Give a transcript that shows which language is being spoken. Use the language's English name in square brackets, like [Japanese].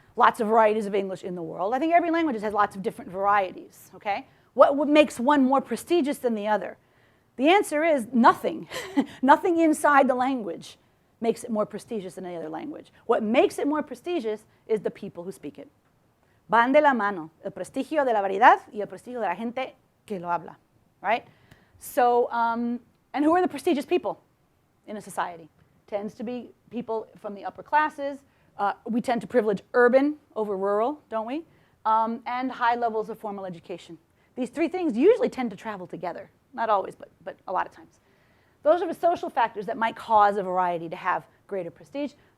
[English] Lots of varieties of English in the world. I think every language has lots of different varieties, okay? What makes one more prestigious than the other? The answer is nothing. Nothing inside the language makes it more prestigious than any other language. What makes it more prestigious is the people who speak it. [Spanish] Van de la mano, el prestigio de la variedad y el prestigio de la gente que lo habla, [English] right? So, and who are the prestigious people in a society? Tends to be people from the upper classes. We tend to privilege urban over rural, don't we? And high levels of formal education. These three things usually tend to travel together. Not always, but a lot of times. Those are the social factors that might cause a variety to have greater prestige.